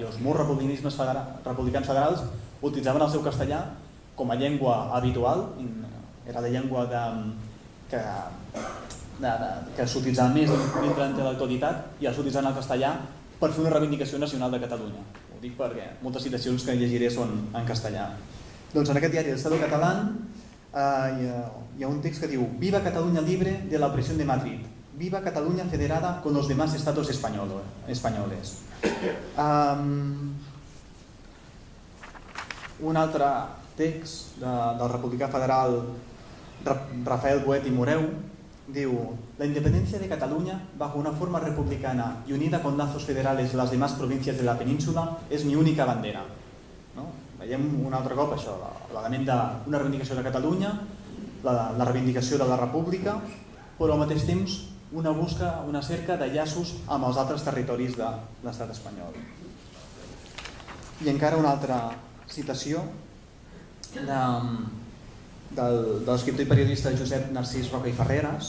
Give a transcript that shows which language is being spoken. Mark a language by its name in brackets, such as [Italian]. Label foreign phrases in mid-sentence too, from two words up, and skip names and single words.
[Catalan] Llavors, molts republicans federals utilitzaven el seu castellà com a llengua habitual, era la llengua que s'utilitzava més dintre de l'actualitat i els utilitzaven el castellà per fer una reivindicació nacional de Catalunya. Ho dic perquè moltes citacions que llegiré són en castellà. Doncs en aquest diari, El Estado Catalán, hi ha un text que diu: [Spanish] Viva Cataluña libre de la opresión de Madrid. Viva Cataluña federada con los demás estados españoles. [Catalan] Un altre text del republicà federal Rafael Boet i Moreu diu: [Spanish] La independencia de Cataluña bajo una forma republicana y unida con lazos federales de las demás provincias de la península es mi única bandera. [Catalan] Veiem un altre cop això, l'element d'una reivindicació de Catalunya, la reivindicació de la República, però al mateix temps una cerca de llaços amb els altres territoris de l'estat espanyol. I encara una altra citació de l'escriptor i periodista Josep Narcís Roca i Ferreres.